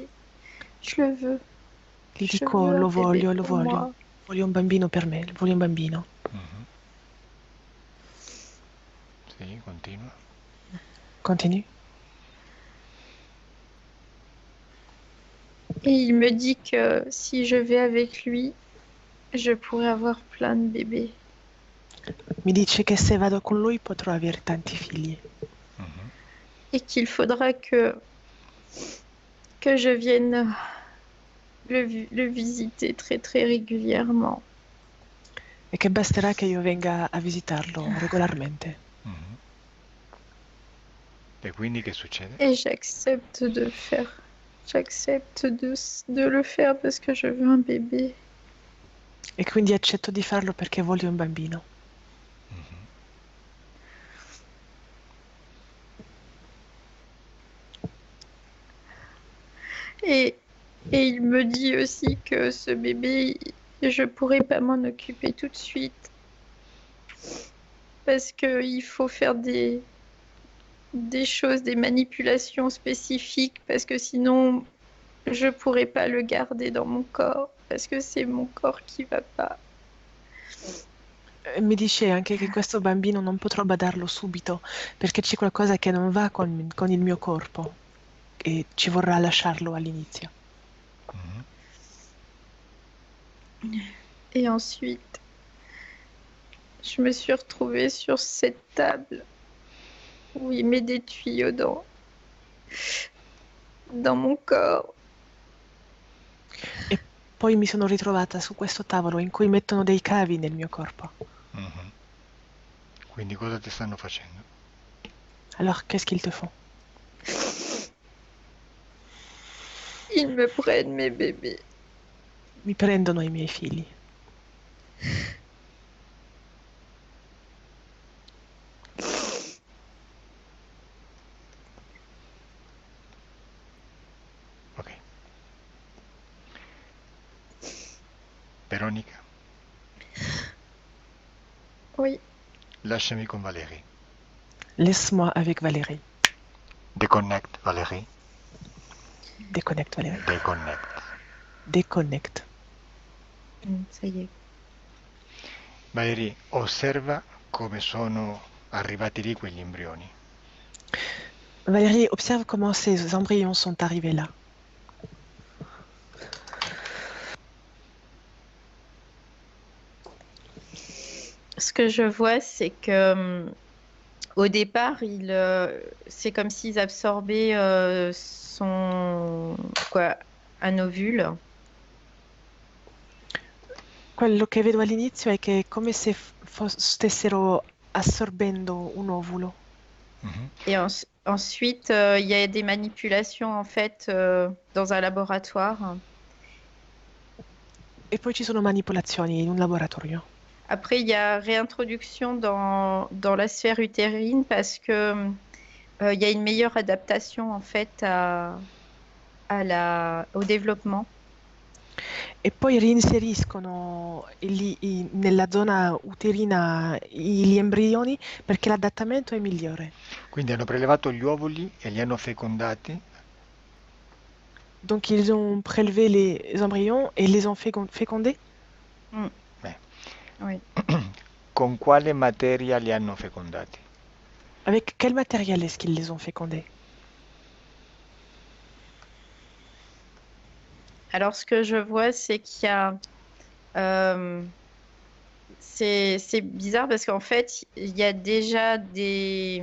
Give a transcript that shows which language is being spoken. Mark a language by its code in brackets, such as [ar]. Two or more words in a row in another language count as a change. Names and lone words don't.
[fr] Je le veux. [it] Gli [fr] Je [it] dico [fr] veux un [it] lo [fr] bébé [it] voglio, lo [fr] pour [it] voglio. [fr] moi. [it] Voglio un bambino per me, voglio un bambino. Mhm. Sì, continua. [fr] Continue. Et il me dit que si je vais avec lui, je pourrais avoir plein de bébés. [it] Mi dice che se vado con lui potrò avere tanti figli Mhm. [fr] Et qu'il faudra que je vienne le visiter très très régulièrement. [it] e che basterà che io venga a visitarlo regolarmente. Mhm. E quindi che succede? [fr] Et j'accepte de le faire. J'accepte de le faire parce que je veux un bébé. [it] E quindi accetto di farlo perché voglio un bambino. Mhm. [fr] Et, et il me dit aussi que ce bébé, je pourrais pas m'en occuper tout de suite. Parce qu'il faut faire des choses, des manipulations spécifiques, parce que sinon, je pourrais pas le garder dans mon corps, parce que c'est mon corps qui va pas. [it] E mi dice anche che questo bambino non potrò badarlo subito perché c'è qualcosa che non va con il mio corpo e ci vorrà lasciarlo all'inizio. Mhm. [fr] Et ensuite, je me suis retrouvée sur cette table où il met des tuyaux dans mon corps. [it] E poi mi sono ritrovata su questo tavolo in cui mettono dei cavi nel mio corpo. Mhm. Quindi cosa ti stanno facendo? [fr] Alors, qu'est-ce qu'ils te font? Ils me prennent mes bébés. [it] Mi prendono i miei figli. Ok. Veronica, [fr] Oui, [it] lasciami con Valérie. [fr] Laisse-moi avec Valérie. Déconnecte, Valérie. Déconnecte, Valérie. Déconnecte. Déconnecte. ça y est. Valérie, [it] osserva come sono arrivati lì quegli embrioni. [fr] Valérie, observe comment ces embryons sont arrivés là. Ce que je vois, c'est que au départ, c'est comme s'ils absorbaient un ovule. [it] Quello che vedo all'inizio è che è come se stessero assorbendo un ovulo. Mhm. [fr] Et ensuite, il y a des manipulations en fait dans un laboratoire. [it] E poi ci sono manipolazioni in un laboratorio. [fr] Après, il y a réintroduction dans la sphère utérine parce que il y a une meilleure adaptation en fait au développement. [it] E poi reinseriscono nella zona uterina gli embrioni perché l'adattamento è migliore. Quindi hanno prelevato gli ovuli e li hanno fecondati. [fr] Donc ils ont prélevé les embryons et les ont fécondés? Mm, [it] Beh, [fr] oui. [it] con quale materia li hanno fecondati? [fr] Avec quel matériel est-ce qu'ils les ont fécondés? Alors, ce que je vois, c'est qu'il y a... euh, c'est bizarre parce qu'en fait, il y a déjà des...